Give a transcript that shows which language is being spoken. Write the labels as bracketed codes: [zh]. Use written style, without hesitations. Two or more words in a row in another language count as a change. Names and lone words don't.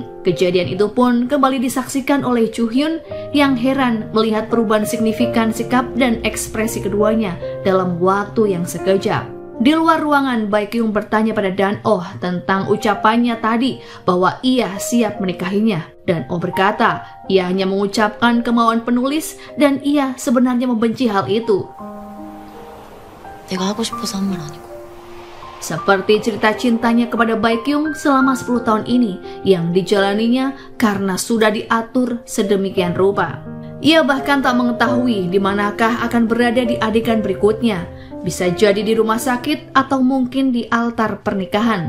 [id] Kejadian itu pun kembali disaksikan oleh Chu Hyun yang heran melihat perubahan signifikan sikap dan ekspresi keduanya dalam waktu yang sekejap. Di luar ruangan, Baekhyun bertanya pada Dan Oh tentang ucapannya tadi bahwa ia siap menikahinya. Dan Oh berkata, ia hanya mengucapkan kemauan penulis dan ia sebenarnya membenci hal itu. [ko] 내가 하고 싶어서 한 말 아니고. [id] Seperti cerita cintanya kepada Baekhyun selama 10 tahun ini yang dijalaninya karena sudah diatur sedemikian rupa. Ia bahkan tak mengetahui di manakah akan berada di adegan berikutnya. Bisa jadi di rumah sakit atau mungkin di altar pernikahan.